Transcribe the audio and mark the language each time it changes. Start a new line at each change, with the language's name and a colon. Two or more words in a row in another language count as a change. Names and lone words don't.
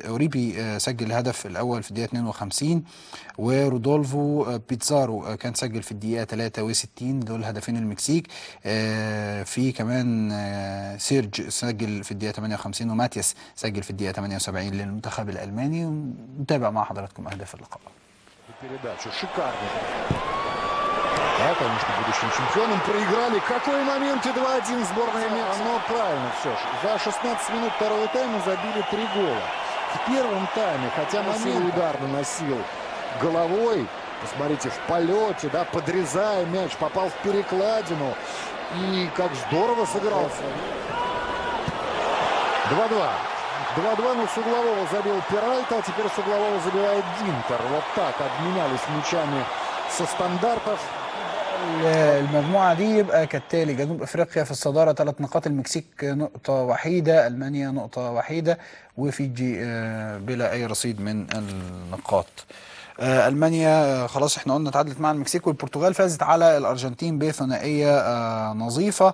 Arabic: اوريبي سجل الهدف الاول في الدقيقه 52، ورودولفو بيتزارو كان سجل في الدقيقه 63. دول هدفين المكسيك. في كمان سيرج سجل في الدقيقه 58، وماتياس سجل في الدقيقه 78 للمنتخب الالماني. نتابع مع حضراتكم اهداف اللقاء.
Russian: Да, конечно, будущим чемпионом. Проиграли. Какой момент, и 2-1 сборная Мексики. Ну, правильно все. За 16 минут второго тайма забили 3 гола. В первом тайме, хотя момент удар наносил головой, посмотрите, в полете, да, подрезая мяч, попал в перекладину. И как здорово сыгрался. 2-2. 2-2, но с углового забил Перальта, а теперь с углового забивает Динтер. Вот так обменялись мячами со стандартов.
Arabic: المجموعة دي يبقى كالتالي: جنوب افريقيا في الصدارة 3 نقاط، المكسيك نقطة وحيدة، المانيا نقطة وحيدة، وفيجي بلا اي رصيد من النقاط. المانيا خلاص احنا قلنا تعادلت مع المكسيك، والبرتغال فازت على الارجنتين بثنائيه نظيفه.